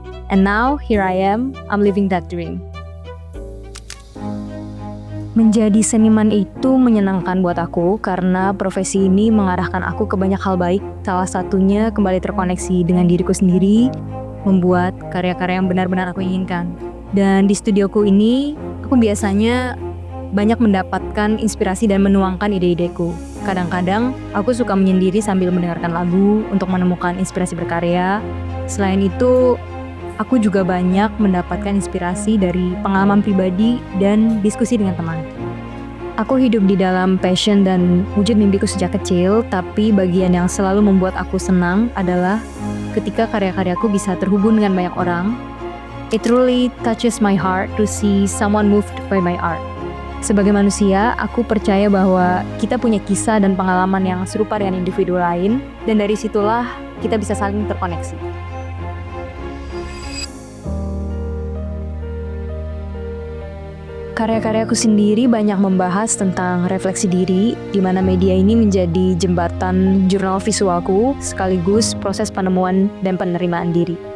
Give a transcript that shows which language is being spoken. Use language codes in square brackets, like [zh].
[en] And now, here I am, I'm living that dream. [id] Menjadi seniman itu menyenangkan buat aku karena profesi ini mengarahkan aku ke banyak hal baik. Salah satunya kembali terkoneksi dengan diriku sendiri, membuat karya-karya yang benar-benar aku inginkan. Dan di studioku ini, aku biasanya banyak mendapatkan inspirasi dan menuangkan ide-ideku. Kadang-kadang, aku suka menyendiri sambil mendengarkan lagu untuk menemukan inspirasi berkarya. Selain itu, aku juga banyak mendapatkan inspirasi dari pengalaman pribadi dan diskusi dengan teman. Aku hidup di dalam passion dan wujud mimpiku sejak kecil, tapi bagian yang selalu membuat aku senang adalah ketika karya-karyaku bisa terhubung dengan banyak orang. [en] It truly touches my heart to see someone moved by my art. [id] Sebagai manusia, aku percaya bahwa kita punya kisah dan pengalaman yang serupa dengan individu lain, dan dari situlah kita bisa saling terkoneksi. Karya-karyaku sendiri banyak membahas tentang refleksi diri, di mana media ini menjadi jembatan jurnal visualku, sekaligus proses penemuan dan penerimaan diri.